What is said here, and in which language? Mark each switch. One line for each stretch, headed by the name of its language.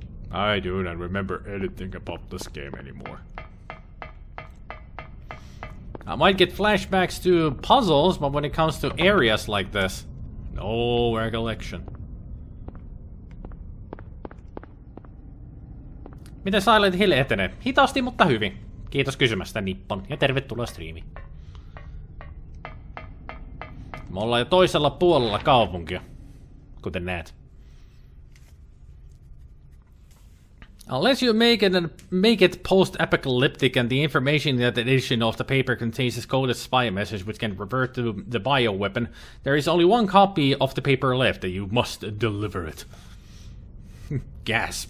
English: I do not remember anything about this game anymore. I might get flashbacks to puzzles, but when it comes to areas like this, no recollection.
Finnish: Miten Silent Hill etenee? Hitaasti, mutta hyvin. Kiitos kysymästä, Nippon, ja tervetuloa striimiin. Me ollaan jo toisella puolella kaupunkia, kuten näet.
English: Unless you make it post-apocalyptic and the information in that edition of the paper contains a coded spy message which can revert to the bioweapon, there is only one copy of the paper left and you must deliver it. Gasp.